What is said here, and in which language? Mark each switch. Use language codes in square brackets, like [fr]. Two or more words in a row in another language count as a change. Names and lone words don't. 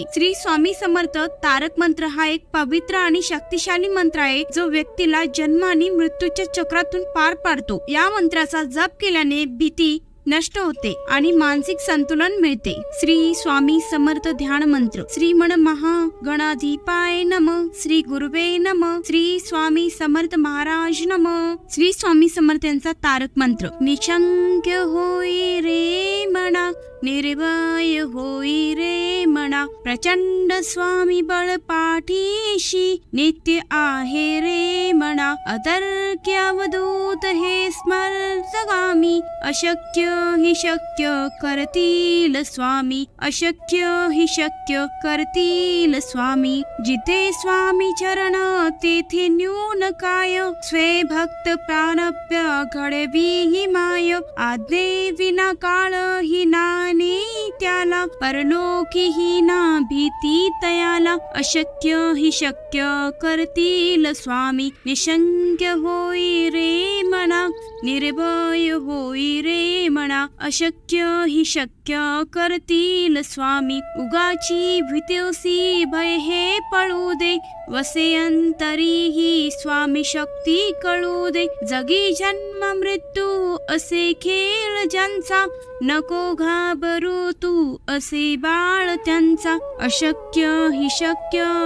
[mr] श्री स्वामी समर्थ तारक मंत्र हा एक पवित्र आणि शक्तिशाली मंत्र आहे, जो व्यक्तीला जन्म आणि मृत्यूच्या चक्रातून पार पाडतो। या मंत्राचा जप केल्याने भीती नष्ट होते आणि मानसिक संतुलन मिळते। श्री स्वामी समर्थ ध्यान मंत्र। [sa] श्रीमन महागणाधिपाय नमः, श्री गुरुवे नमः, श्री स्वामी समर्थ महाराज नमः। [mr] श्री स्वामी समर्थ यांचा तारक मंत्र। निशंक होई रे मना, निर्भय होई रे मना, प्रचंड स्वामी बळ पाठीशी, नित्य आहे रे मना, अतर्क्य अवधूत हे स्मर्तगामी, अशक्य हि शक्य करतील स्वामी, अशक्य हि शक्य करतील स्वामी, जिथे स्वामी चरण तेथे न्यून काय, स्वे भक्त प्राणप्य घडवी हि माय, आज्ञे विना काळ हि नाने त्याला, परलोकी हि ना भीती तयाला, अशक्य हि शक्य करतील स्वामी, निशंक होई रे मना, निर्भय होई रे मना, अशक्य हि शक्य करतील स्वामी, उगाची भीतीसी भय हे पळू दे, वसे अंतरी ही स्वामी शक्ती कळू दे, जगी जन्म मृत्यू असे खेळ ज्यांचा, नको घाबरू तू असे बाळ त्यांचा, अशक्य हि शक्य